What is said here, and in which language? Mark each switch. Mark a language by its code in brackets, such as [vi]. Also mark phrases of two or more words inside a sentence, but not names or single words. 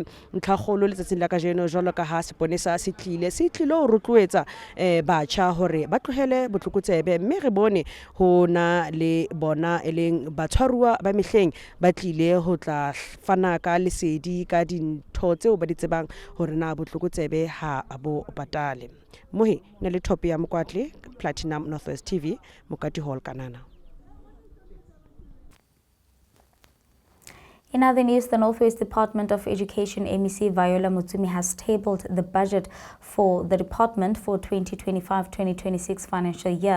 [st] ntlhagolo le tsatsing la ka jeno jwalo ka ha seponesa se tlile ho rotloetsa batjha hore ba tlohele botlhokotsebe mme re bone ho na le bona e leng batshwaruwa ba mehleng ba tlile ho tla fana ka lesedi ka dintho tseo ba di tsebang hore na botlhokotsebe ha abo patale mohi na le top ya mokwatle Platinum Northwest TV Mokati Hall Kanana. [en] In other news, the Northwest Department of Education, MEC Viola Mutsumi, has tabled the budget for the department for 2025-2026 financial year.